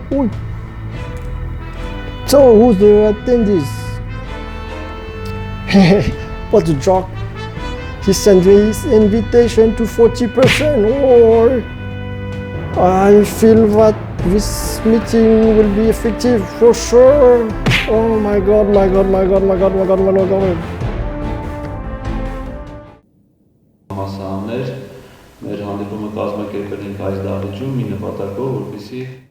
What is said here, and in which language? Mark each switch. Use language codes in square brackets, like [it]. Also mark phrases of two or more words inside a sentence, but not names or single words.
[en] Ooh. So, who's the attendees? What a joke. He sent this invitation to 40%. Oh, I feel that this meeting will be effective for sure. Oh my god. [hy] Համասարաններ մեր հանդիպումը կազմակերպել ենք այս դահլիճում մի նպատակով, որպեսզի